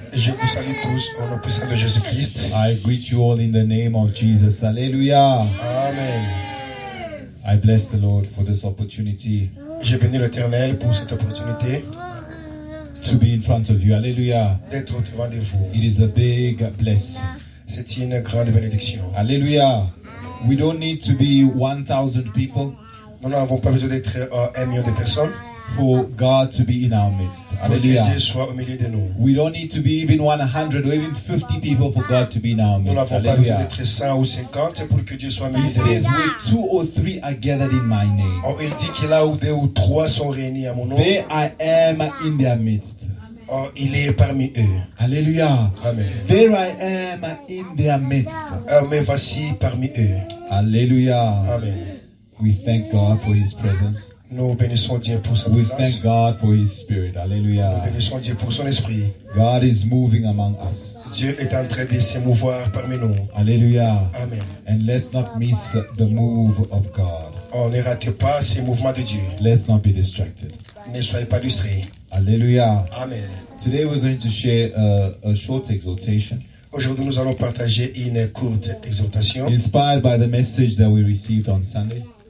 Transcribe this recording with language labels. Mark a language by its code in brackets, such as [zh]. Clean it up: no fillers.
[fr] Je vous salue tous au nom puissant de Jésus-Christ. [en] I greet you all in the name of Jesus. Hallelujah. Amen. I bless the Lord for this opportunity. [fr] Je bénis l'Éternel pour cette opportunité [en] to be in front of you. Hallelujah. [fr] D'être au-devant de vous. [en] It is a big blessing. [fr] C'est une grande bénédiction. Hallelujah. [en] We don't need to be 1,000 people. [fr] Nous n'avons pas besoin d'être 1 million de personnes. [en] For God to be in our midst. Hallelujah. [fr] Pour que Dieu soit au milieu de nous. [en] We don't need to be even 100 or even 50 people for God to be in our midst. [fr] Nous n'avons pas besoin d'être 100 ou 50 pour que Dieu soit au milieu de nous. [en] He says, where 2 or 3 are gathered in my name. [fr] Oh, il dit que là où 2 ou 3 sont réunis à mon nom. [en] There I am in their midst. [fr] Oh, il est parmi eux. Hallelujah. Amen. [en] There I am in their midst. [fr] Mais voici parmi eux. Hallelujah. Amen. [en] We thank God for His presence. [fr] Nous bénissons Dieu pour sa [en] We [fr] présence. [en] thank God for His Spirit. Hallelujah. [fr] Nous bénissons Dieu pour son esprit. [en] God is moving among us. [fr] Dieu est en train de s'émouvoir parmi nous. Hallelujah. Amen. [en] And let's not miss the move of God. [fr] On ne rate pas ces mouvements de Dieu. [en] Let's not be distracted. [fr] Ne soyez pas distraits. Hallelujah. Amen. [en] Today we're going to share a short exhortation. [fr] Aujourd'hui, nous allons partager une courte exhortation. [en] Inspired by the message that we received on Sunday.